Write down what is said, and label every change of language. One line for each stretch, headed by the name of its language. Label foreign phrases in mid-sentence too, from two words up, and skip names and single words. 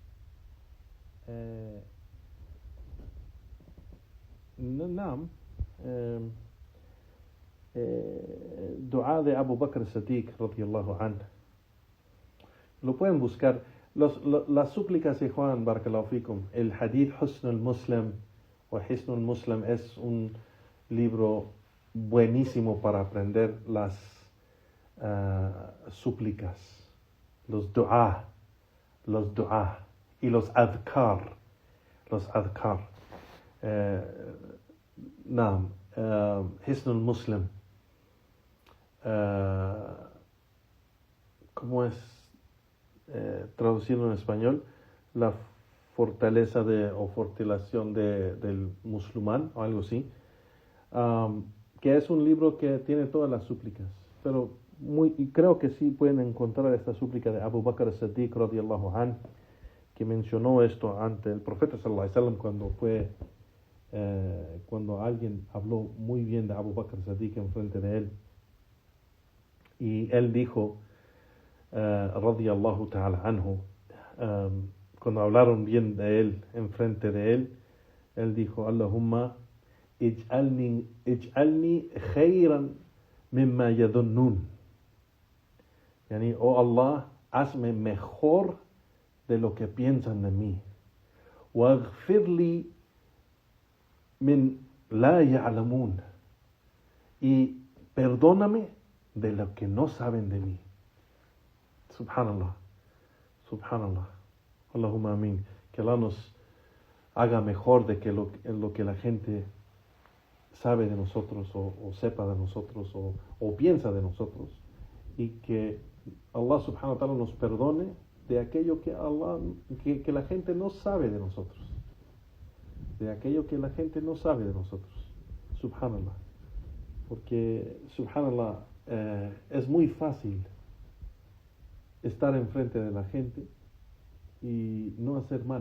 Spanish: Dua de Abu Bakr Siddiq
Arabic: رضي الله عنه.
Spanish: Lo pueden buscar. Las súplicas de Juan,
Arabic: بارك الله فيكم,
Spanish: el Hadith Husn al-Muslim o Hisn al-Muslim es un libro buenísimo para aprender las súplicas, los dua y los adhkar. Hisn al-Muslim. ¿Cómo es traducido en español? La fortaleza o fortificación del musulmán o algo así, que es un libro que tiene todas las súplicas, pero y creo que sí pueden encontrar esta súplica de Abu Bakr Siddiq
Arabic: رضي الله عنه,
Spanish: que mencionó esto ante el profeta
Arabic: صلى الله عليه وسلم
Spanish: cuando alguien habló muy bien de Abu Bakr Siddiq en frente de él, y él dijo
Arabic: رضي الله تعالى عنه,
Spanish: cuando hablaron bien de él en frente de él, él dijo:
Arabic: اللهم اجعلني خيرا مما يظنون.
Spanish: Yani, oh Allah, hazme mejor de lo que piensan de mí.
Arabic: واغفر لي من لا يعلمون.
Spanish: Y perdóname de lo que no saben de mí.
Arabic: سبحان الله. اللهم آمين.
Spanish: Que Allah nos haga mejor de que lo que la gente sabe de nosotros o sepa de nosotros o piensa de nosotros, y que Allah
Arabic: سبحانه وتعالى
Spanish: nos perdone de aquello que la gente no sabe de nosotros. Subhanallah. Porque, subhanallah, es muy fácil estar enfrente de la gente y no hacer mal.